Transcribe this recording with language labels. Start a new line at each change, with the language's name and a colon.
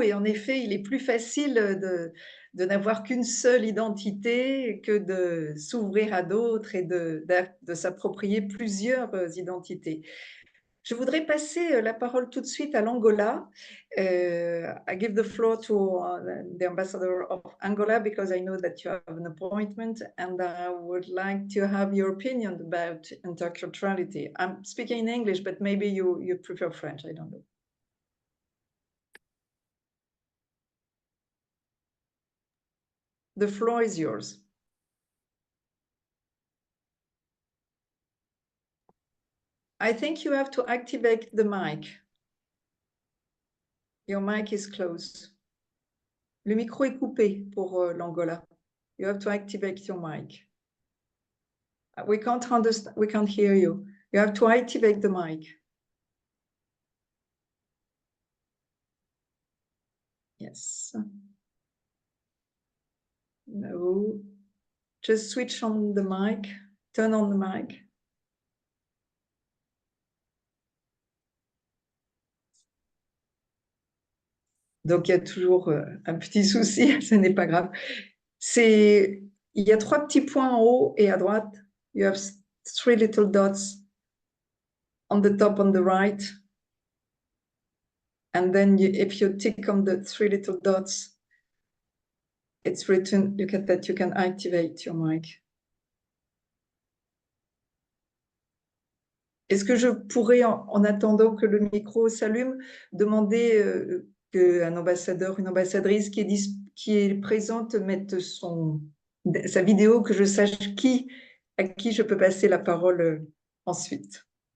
French: Et en effet, il est plus facile de n'avoir qu'une seule identité que de s'ouvrir à d'autres et de s'approprier plusieurs identités. Je voudrais passer la parole tout de suite à l'Angola.
English: I give the floor to the ambassador of Angola because I know that you have an appointment and I would like to have your opinion about interculturality. I'm speaking in English, but maybe you prefer French, I don't know. The floor is yours. I think you have to activate the mic. Your mic is closed.
French: Le micro est coupé pour l'Angola.
English: You have to activate your mic. We can't understand, we can't hear you. You have to activate the mic. Yes. No. Just switch on the mic. Turn on the mic.
French: Donc, il y a toujours un petit souci, ce n'est pas grave. Il y a 3 petits points en haut et à droite.
English: You have 3 little dots on the top on the right. And then if you tick on the 3 little dots, it's written, look at that, you can activate your mic.
French: Est-ce que je pourrais, en attendant que le micro s'allume, demander qu'un ambassadeur, une ambassadrice qui est présente mette sa vidéo, que je sache à qui je peux passer la parole ensuite.